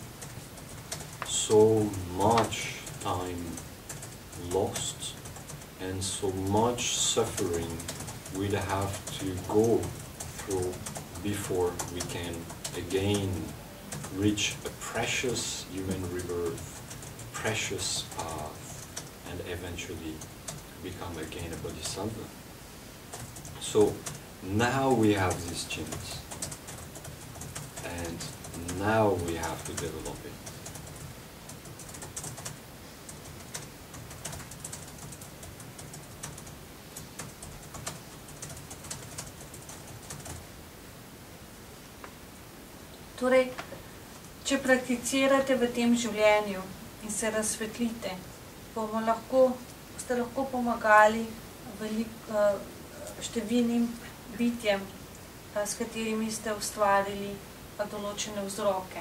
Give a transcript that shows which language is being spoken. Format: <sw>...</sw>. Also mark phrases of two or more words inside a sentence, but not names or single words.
<en>So much time lost and so much suffering we'll have to go through before we can again reach a precious human rebirth, precious path, and eventually become again a bodhisattva. So now we have this chance, and now we have to develop it.</en> <sl>Torej, če prakticirate v tem življenju in se razsvetlite, boste lahko pomagali številnim bitjem, s katerimi ste ustvarili določene vzroke.</sl>